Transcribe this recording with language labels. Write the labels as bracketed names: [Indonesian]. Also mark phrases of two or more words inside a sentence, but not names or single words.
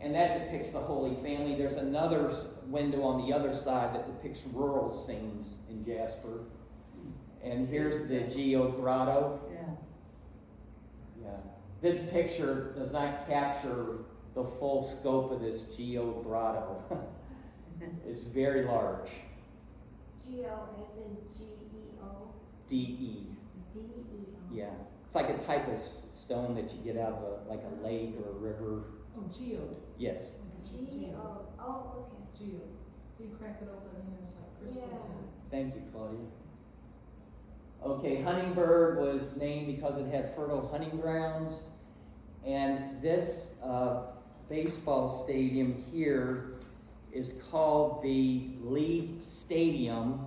[English] and that depicts the Holy Family. There's another window on the other side that depicts rural scenes in Jasper. And here's the Geo Grotto. Yeah. Yeah. This picture does not capture the full scope of this Geo Grotto. It's very large. Geo as in G-E-O? D-E. D-E-O. Yeah. It's like a type of stone that you get out of like a lake or a river. Oh, geode. Yes. G-E-O, oh, okay. Geode. You crack it open and it's like crystals in it. Thank you, Claudia. Okay, Huntingburg was named because it had fertile hunting grounds. And this baseball stadium here is called the League Stadium.